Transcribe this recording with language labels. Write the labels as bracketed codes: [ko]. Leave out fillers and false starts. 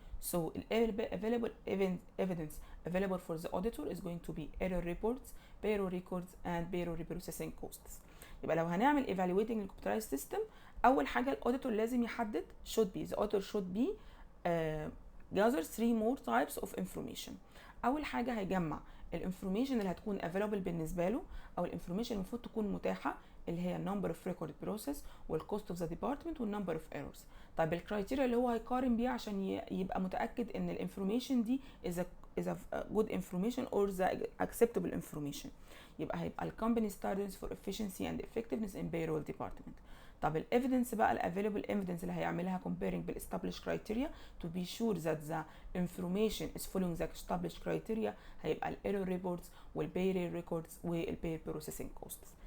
[en] So available evidence available for the auditor is going to be error reports, payroll records and payroll reprocessing costs. [ar] يبقى لو هنعمل [en] evaluating الكمبيوترايز system [ar] اول حاجه الاوديتور لازم يحدد [en] the auditor should be gather 3 more types of information. [ar] اول حاجه هيجمع الانفورميشن اللي هتكون [en] available [ar] بالنسبه له او الانفورميشن المفروض تكون متاحه اللي هي [en] number of record process والcost of the department والnumber of errors. [ar] طيب الكرايتيريا اللي هو هيقارن بيها عشان يبقى متأكد ان الانفورميشن دي [en] is a good information or the acceptable information. [ar] يبقى هيبقى ال [en] company standards for efficiency and effectiveness in payroll department. [ar] طب ال [en] evidence [ar] بقى ال available evidence اللي هيعملها [en] comparing بال established criteria to be sure that the information is following the established criteria [ar] هيبقى ال [en] error reports وال payroll records وال pay processing costs.